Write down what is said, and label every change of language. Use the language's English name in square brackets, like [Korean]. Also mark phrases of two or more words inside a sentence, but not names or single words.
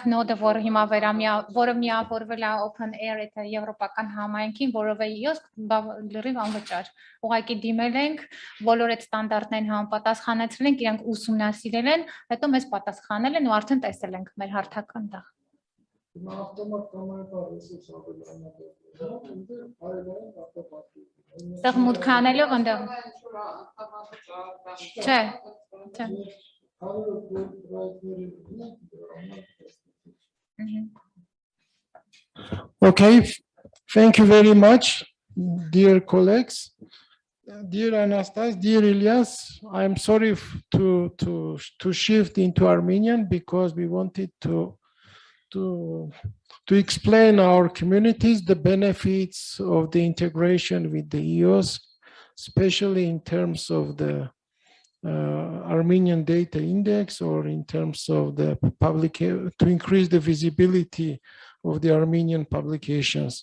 [Armenian] նոդը, որ հիմա որը միավորվել է Open Air եվրոպական համայնքին, որով է EOSC լրիվ անվճար։ Ուղղակի դիմել ենք, բոլոր այդ ստանդարտներին համապատասխանեցրել ենք, իրենք ուսումնասիրել են, հետո մեզ պատասխանել են ու արդեն տեսել ենք մեր հարթական տեղ։ Ստեղ մուտք անելով ընդեղ։ Չէ, չէ։ [English] Okay, thank you very much, dear colleagues. Dear Anastas, dear Ilias, I'm sorry to shift into Armenian because we wanted to explain our communities the benefits of the integration with the EOSC, especially in terms of the Armenian data index or in terms of the to increase the visibility of the Armenian publications.